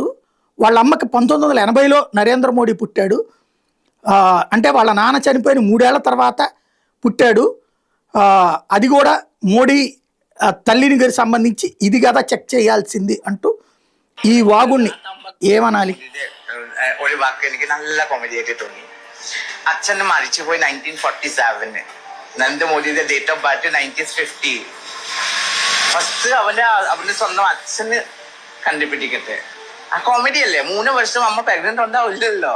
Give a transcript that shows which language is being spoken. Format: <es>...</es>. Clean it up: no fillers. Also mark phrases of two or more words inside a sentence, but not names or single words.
<te>వాళ్ళ అమ్మకి 1980లో నరేంద్ర మోడీ పుట్టాడు. అంటే వాళ్ళ నాన్న చనిపోయిన 3 ఏళ్ల తర్వాత పుట్టాడు. అది కూడా మోడీ తల్లిని గారికి సంబంధించి ఇది కదా చెక్ చేయాల్సింది అంటూ ఈ వాగుణ్ణి ఏమనాలి?</te> <ml>അച്ഛനെ മരിച്ചുപോയി 1947. നരേന്ദ്രമോദിയുടെ</ml> <en>date of birth</en> <ml>1950. ഫസ്റ്റ് അവന്റെ സ്വന്തം അച്ഛന് കണ്ടുപിടിക്കട്ടെ. ആ കോമഡി അല്ലേ? 3 വർഷം അമ്മ പ്രഗ്നന്റ് ഉണ്ടാവില്ലല്ലോ.</ml>